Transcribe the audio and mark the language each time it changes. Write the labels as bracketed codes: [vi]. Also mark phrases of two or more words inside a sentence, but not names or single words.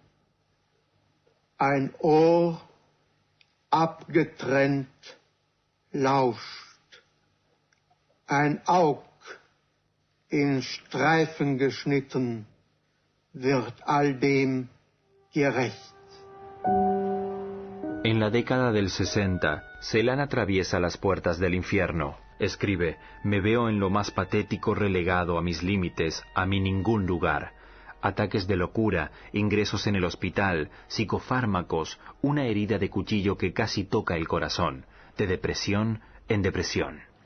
[de] Ein Ohr, abgetrennt, lauscht. Ein Aug, in Streifen geschnitten, wird all dem gerecht. [es] En la década del 60, Celan atraviesa las puertas del infierno. Escribe: me veo en lo más patético relegado a mis límites, a mi ningún lugar. Ataques de locura, ingresos en el hospital, psicofármacos, una herida de cuchillo que casi toca el corazón, de depresión en depresión.